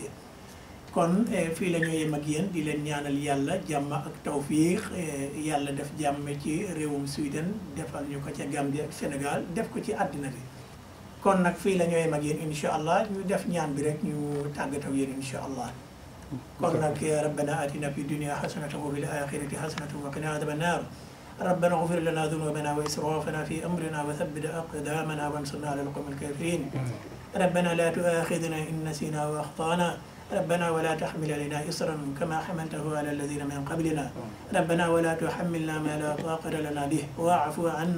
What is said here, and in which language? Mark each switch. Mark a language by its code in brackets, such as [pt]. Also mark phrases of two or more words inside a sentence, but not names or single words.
[wo] kon fii la ñuy yem ak yéen di leen ñaanal yàlla jàmm ak tawfiix yàlla def jàmm ci réewum Sweden defal ñu ko ca Gambie ak Sénégal def ko ci àddina bi. kon nag fii la ñooy mag yéen [ar] إن شاء الله [wo] ñu def ñaan bi rek ñu tàggatoo yéen [ar] إن شاء الله [wo] kon nag [ar] ربنا آتنا في الدنيا حسنة وفي الآخرة حسنة وقنا عذاب النار ربنا اغفر لنا ذنوبنا وإسرافنا في أمرنا وثبت أقدامنا وانصرنا على القوم الكافرين ربنا لا تؤاخذنا إن نسينا وأخطأنا ربنا ولا تحمل علينا إصرا كما حملته على الذين من قبلنا ربنا ولا تحملنا ما لا طاقة لنا به واعف عنا